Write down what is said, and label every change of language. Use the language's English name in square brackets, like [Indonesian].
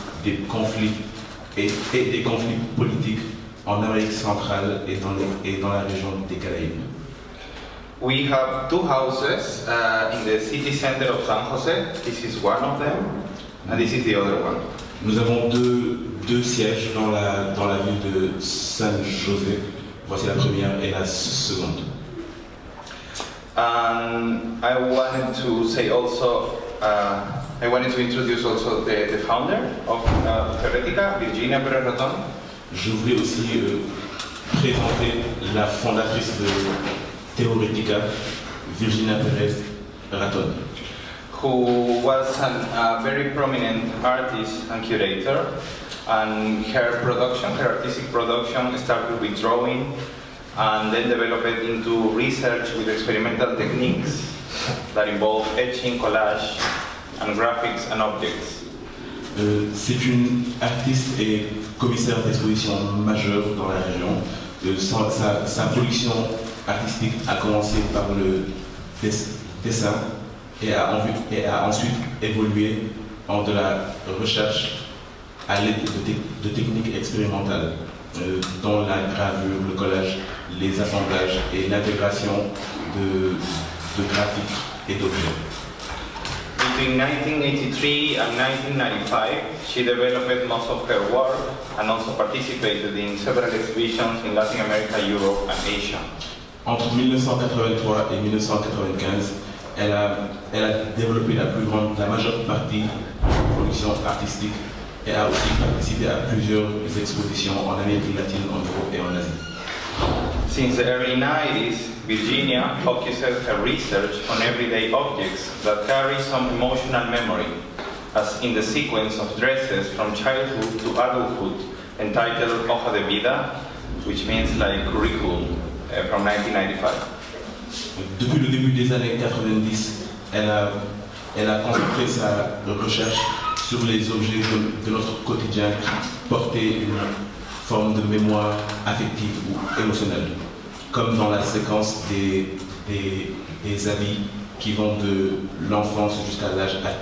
[French] des conflits et des conflits politiques en Amérique centrale et dans la région des Caraïbes. [English] We have two houses in the city center of San Jose. This is one of them, and this is the other one. [French] Nous avons deux sièges dans la ville de San José. Voici la première et la seconde. [English] And I wanted to say also, I wanted to introduce also the founder of TEOR, Virginia Perez-Ratton. [French] Je voulais aussi présenter la fondatrice de TEOR, Virginia Perez-Ratton, [English] who was a very prominent artist and curator, and her artistic production started with drawing and then developed into research with experimental techniques that involve etching, collage, and graphics and objects. [French] C'est une artiste et commissaire d'exposition majeure dans la région. Sa production artistique a commencé par le dessin et a ensuite évolué en de la recherche à l'aide de techniques expérimentales, dont la gravure, le collage, les assemblages et l'intégration de graphiques et d'objets. [English] Between 1983 and 1995, she developed most of her work and also participated in several exhibitions in Latin America, Europe, and Asia. [French] Entre 1983 et 1995, elle a développé la majeure partie de sa production artistique et a aussi participé à plusieurs expositions en Amérique latine, en Europe et en Asie. [English] Since the early 90s, Virginia focuses her research on everyday objects that carry some emotional memory, as in the sequence of dresses from childhood to adulthood, entitled Hoja de Vida, which means like curriculum, from 1995. [French] Depuis le début des années 90, elle a concentré sa recherche sur les objets de notre quotidien qui portaient une forme de mémoire affective ou émotionnelle, comme dans la séquence des habits qui vont de l'enfance jusqu'à l'âge